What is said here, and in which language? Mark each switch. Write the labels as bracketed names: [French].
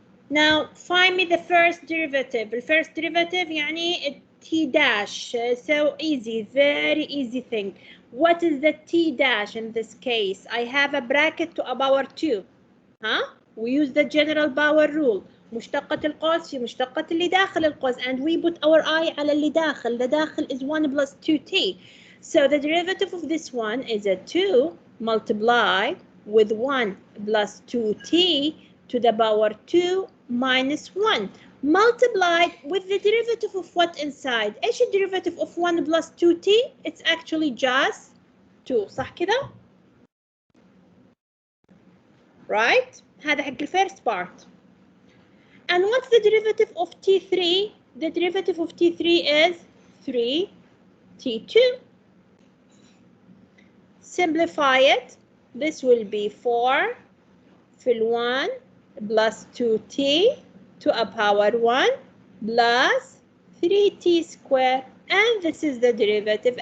[English] Now find me the first derivative. The first derivative يعني t dash. So easy, very easy thing. What is the t dash in this case? I have a bracket to a power 2. Huh? We use the general power rule. [Arabic] مشتقة القوس في مشتقة اللي داخل القوس, [English] and we put our eye [Arabic] على اللي داخل. [English] The داخل is 1 plus 2t. So the derivative of this one is a 2 multiplied with 1 plus 2t to the power 2 minus 1 multiplied with the derivative of what inside. ايش derivative of 1 plus 2t? It's actually just 2. [Arabic] صح كده؟ [English] Right? [Arabic] هذا حق [English] first part. And what's the derivative of t3? The derivative of t3 is 3t2. Simplify it. This will be 4 في 1 plus 2t to a power 1 plus 3t squared, and this is the derivative.